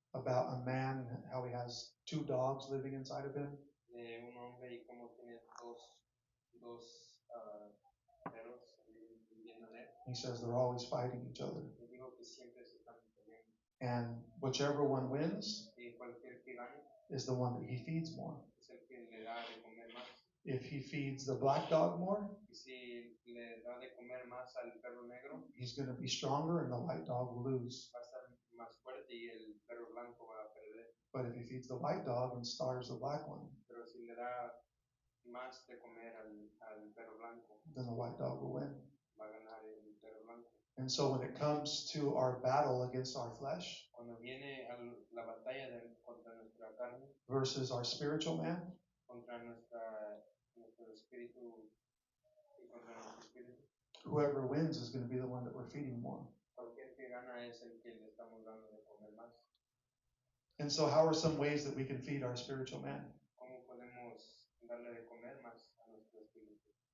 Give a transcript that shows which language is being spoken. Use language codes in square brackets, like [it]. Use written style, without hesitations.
[en] about a man, how he has 2 dogs living inside of him. [es] de un hombre y cómo tiene dos perros viviendo en él. [en] He says they're always fighting each other. [es] Y digo que siempre se están peleando. [en] And whichever one wins [es] Y cualquier que gane [en] is the one that he feeds more. [es] es el que le da de comer más. [en] If he feeds the black dog more, [es] Y si le da de comer más al perro negro, [en] he's going to be stronger and the white dog will lose. [es] va a estar más fuerte y el perro blanco va a perder. [en] But if he feeds the white dog and starves the black one, [es] Pero si le da más de comer al perro blanco, [en] then the white dog will win. [es] va a ganar el perro blanco. [en] And so when it comes to our battle against our flesh [es] Cuando viene la batalla contra nuestra carne, [en] versus our spiritual man, [es] contra nuestro espíritu y contra nuestro espíritu, [en] whoever wins is going to be the one that we're feeding more. [es] cualquier que gana es el que le estamos dando de comer más. [en] And so how are some ways that we can feed our spiritual man? [es] ¿Cómo podemos darle de comer más a nuestro espíritu?